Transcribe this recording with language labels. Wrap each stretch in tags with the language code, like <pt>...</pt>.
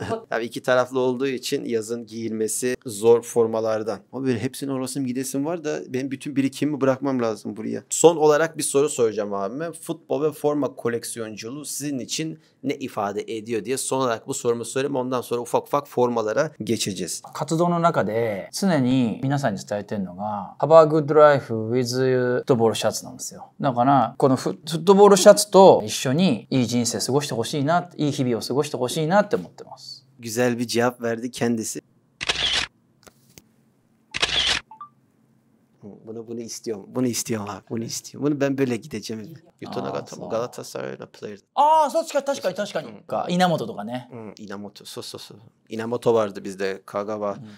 <tr>Tabii iki taraflı olduğu için yazın giyilmesi zor formalardan. Ama böyle hepsini orasım gidesim var da benim bütün birikimimi bırakmam lazım buraya. Son olarak bir soru soracağım abime. Futbol ve forma koleksiyonculuğu sizin için ne ifade ediyor diye son olarak bu sorumu sorayım. Ondan sonra ufak ufak formalara geçeceğiz.</tr> <ja>活動の中で常に皆さんに伝えてるのが</ja> <en>Have a good life with</en> <ja>フットボールシャツなんですよ。だからこのフットボールシャツと一緒にいい人生過ごしてほしいな、いい日々を過ごしてほしいなって思ってます。</ja> <tr>Güzel bir cevap verdi kendisi. Bunu istiyorum. Bunu istiyorum abi. Bunu istiyorum. Bunu ben böyle gideceğim. Galatasaray'la player.</tr> <ja>ああ、そう確かに。稲本とかね。</ja> <tr>Inamoto. Inamoto vardı bizde. Kagawa var.</tr>